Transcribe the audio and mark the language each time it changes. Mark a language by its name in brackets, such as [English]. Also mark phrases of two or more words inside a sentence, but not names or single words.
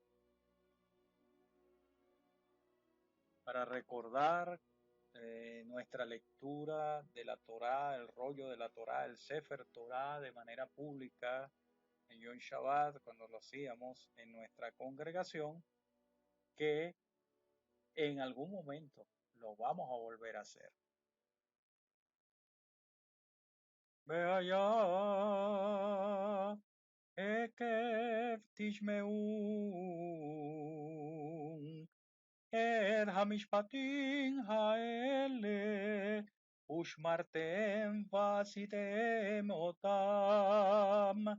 [Spanish] Para recordar nuestra lectura de la Torá, el rollo de la Torá, el Sefer Torá de manera pública en Yom Shabbat, cuando lo hacíamos en nuestra congregación, que en algún momento lo vamos a volver a hacer. [Hebrew] והיה עקב תשמעון את המשפטים האלה ושמרתם ועשיתם אותם